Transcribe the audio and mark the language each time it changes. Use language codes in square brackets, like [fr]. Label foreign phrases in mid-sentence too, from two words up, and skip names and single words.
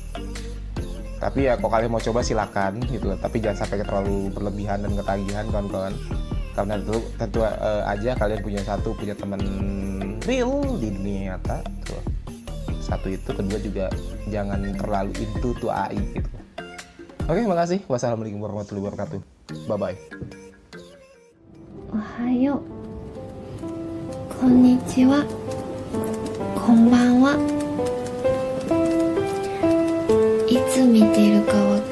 [id] Tapi ya kalau kalian mau coba silakan gitu loh. Tapi jangan sampai terlalu berlebihan dan ketagihan kawan-kawan. Karena tentu aja kalian punya teman real di dunia nyata gitu loh. Satu itu, kedua juga jangan terlalu [en] into to AI [id] gitu. Oke, makasih. [ar] والسلام عليكم ورحمة الله وبركاته. [en] Bye-bye. [ja] Ohayo. Konnichiwa. Konbanwa. いつ見てるか